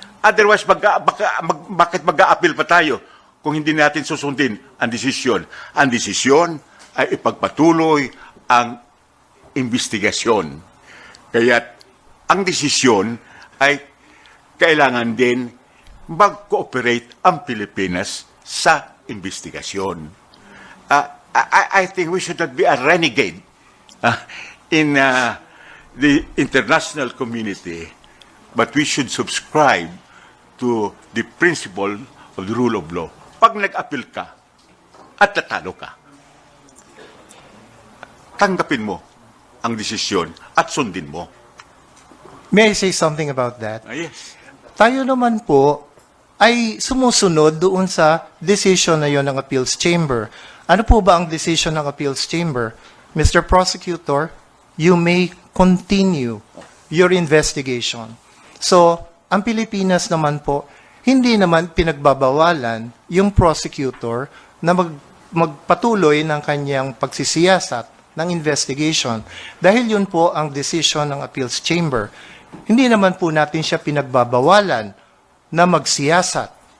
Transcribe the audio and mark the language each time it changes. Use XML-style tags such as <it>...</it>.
<tl>Otherwise, bakit mag-a-appeal pa tayo kung hindi natin susundin ang desisyon? Ang desisyon ay ipagpatuloy ang investigasyon. Kaya ang desisyon ay kailangan din mag-cooperate ang Pilipinas sa investigasyon.</tl> <en>I think we should not be a renegade in the international community, but we should subscribe to the principle of the rule of law.</en> <tl>Pag nag-appeal ka at tatalo ka, tanggapin mo ang desisyon at sundin mo.</tl> <en>May I say something about that? Yes.</en> <tl>Tayo naman po ay sumusunod doon sa decision na yon ng appeals chamber. Ano po ba ang decision ng appeals chamber? Mr.</tl> <en>Prosecutor, you may continue your investigation.</en> <tl>So, ang Pilipinas naman po, hindi naman pinagbabawalan yung prosecutor na magpatuloy ng kanyang pagsisiyasat ng investigation. Dahil yun po ang decision ng appeals chamber. Hindi naman po natin siya pinagbabawalan na magsiyasat.</tl>